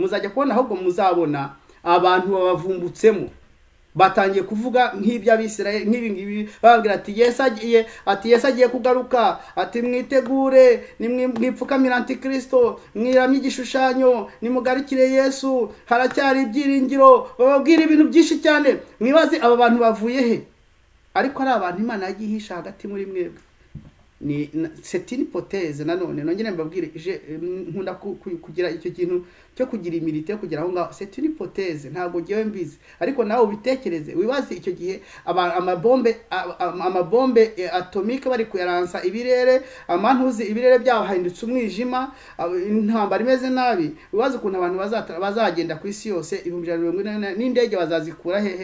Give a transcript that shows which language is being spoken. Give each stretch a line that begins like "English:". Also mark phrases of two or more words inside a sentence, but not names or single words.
Kinyarwanda: Muzajya kubona ahubwo muzabona abantu babavumbutsemo batangiye kuvuga nk'iby'Abisirayeli nk'ibingibi, bababwira ati Yesu agiye kugaruka, ati mwitegure, nimwipfukamira Antikristo, mwiramye igishushanyo, nimugarikire Yesu, haracyari ibyiringiro. Bababwira ibintu byinshi cyane, mwibaze aba bantu bavuye he? Ariko ari abantu Imana yagihisha hagati muri mwebwe.
French: C'est une hypothèse
Kinyarwanda: nanone nongere mbabwire nkunda kugira icyo kintu cyo kugira imirite yo kugira aho ngaho.
French: C'est une hypothèse,
Kinyarwanda: ntabwo giye mbizi, ariko nawe ubitekereze wibaze icyo gihe amabombe atomique bari kuyaransa ibirere, amantuzi ibirere byaho hindutse umwijima, intambara imeze nabi. Wibaze ukuntu abantu bazagenda ku isi yose 140 n'indege bazazikura hehe?